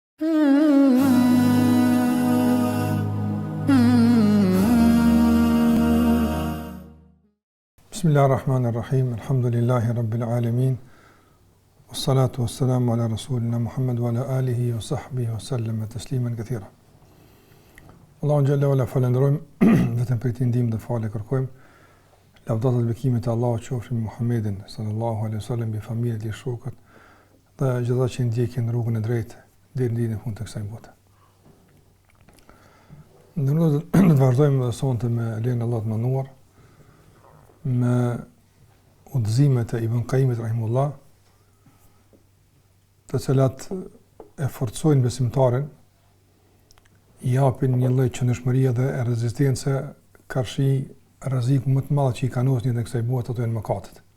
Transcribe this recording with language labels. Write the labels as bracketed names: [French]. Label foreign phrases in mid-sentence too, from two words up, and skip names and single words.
[Arabic] بسم الله الرحمن الرحيم. الحمد لله رب العالمين والصلاة والسلام على رسولنا محمد وعلى آله وصحبه وسلم تسليما كثيرا. الله جل وعلا [Albanian] falenderojm vetëm për këtë ndihmë dhe falë kërkojm. Lavdata dhe bekimet e Allahut qofshin me Muhammedin [Arabic] صلى الله عليه وسلم, [Albanian] me familjen e shokët dhe gjithë ata që ndjekin rrugën e drejtë deri në ditën e fundit të kësaj bote. Ne do të vazhdojmë sonte me lejen e Allahut të mënduar me udhëzimet e Ibn Qayyimit rahimullah, të cilat e forcojnë besimtarin, i japin një lloj qëndrueshmërie dhe rezistence karshi rreziku më të madh që i kanosni në kësaj bote, ato janë mëkatet.